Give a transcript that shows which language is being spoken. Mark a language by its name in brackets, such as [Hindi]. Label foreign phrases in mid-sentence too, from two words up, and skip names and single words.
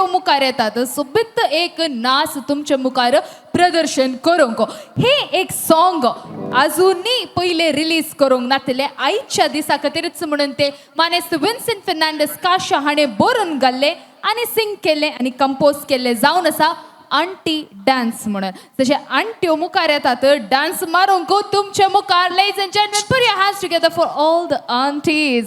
[Konkani] मुखार येतात सोबीत एक नाच तुमचे मुखार प्रदर्शन करूंक हे एक सॉंग अजूनही पहिले रिलीज करूंक नातले आयच्या दिसा खातीरच म्हणून ते मानेस्त विन्सेंट फर्नांडीस काशा हाणें बरोवन घाल्ले आनी सिंग केले आनी कंपोज केले जावन आसा [English] aunty dance [Konkani] म्हणून जशे आंट्यो मुखार येतात डान्स मारूंक तुमचे मुखार [English] ladies and gentlemen put your hands together for all the aunties.